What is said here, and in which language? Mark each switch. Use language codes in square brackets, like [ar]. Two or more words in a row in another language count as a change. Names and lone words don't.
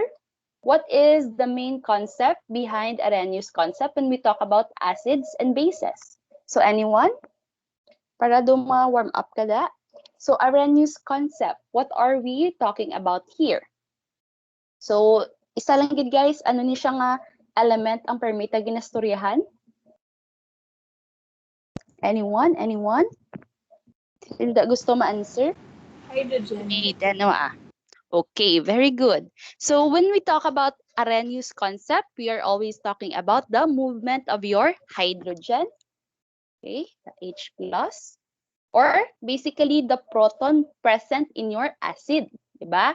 [en] What is the main concept behind Arrhenius concept when we talk about acids and bases? So anyone? [hil] Para do ma-warm up ka da? [en] So Arrhenius concept, what are we talking about here? [hil] So isa lang gid guys, ano ni siya nga element ang permita ginastoryahan? [en] Anyone? Anyone? [tl] Hindi gusto ma-answer? [en] Hydrogen. Okay, very good. So when we talk about Arrhenius concept, we are always talking about the movement of your hydrogen, okay, the H plus, or basically the proton present in your acid, diba?